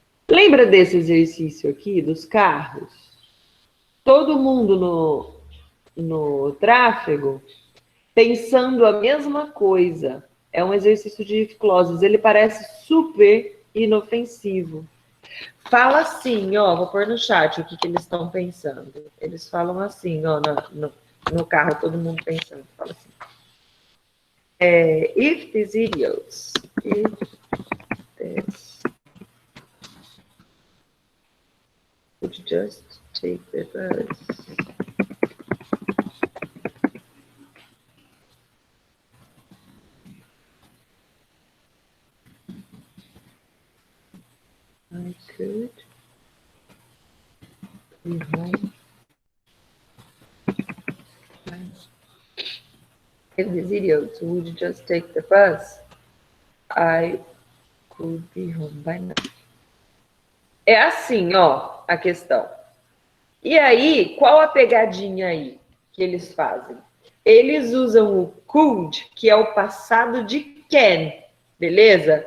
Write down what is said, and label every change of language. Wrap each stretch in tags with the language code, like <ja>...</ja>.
<pt>Lembra desse exercício aqui, dos carros? Todo mundo no tráfego pensando a mesma coisa. É um exercício de if clauses. Ele parece super inofensivo. Fala assim, ó, vou pôr no chat o que eles estão pensando. Eles falam assim, ó, no carro, todo mundo pensando. Fala assim.</pt> <en>If these idiots, would just take the bus. I could be home. If these idiots would just take the bus, I could be home by now.</en> <pt>É assim, ó, a questão. E aí, qual a pegadinha aí que eles fazem? Eles usam o could, que é o passado de can, beleza?</pt>